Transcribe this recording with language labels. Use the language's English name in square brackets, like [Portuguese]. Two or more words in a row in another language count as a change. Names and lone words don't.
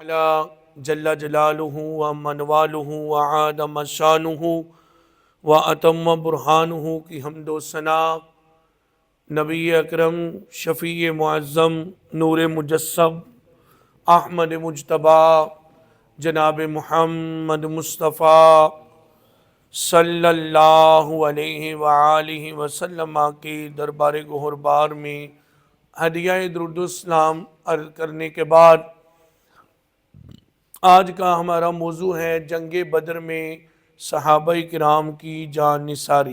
[Arabic] جل جلالہ ومن والہ وعاد مشانہ واتم برہانہ [Urdu] کی حمد و ثنا نبی اکرم شفیع معظم نور مجسم احمد مجتبی جناب محمد مصطفیٰ صلی اللہ علیہ وآلہ وسلم کے دربار گہربار میں ہدیہ درود السلام عرض کرنے کے بعد آج کا ہمارا موضوع ہے جنگ بدر میں صحابہ کرام کی جان نثاری۔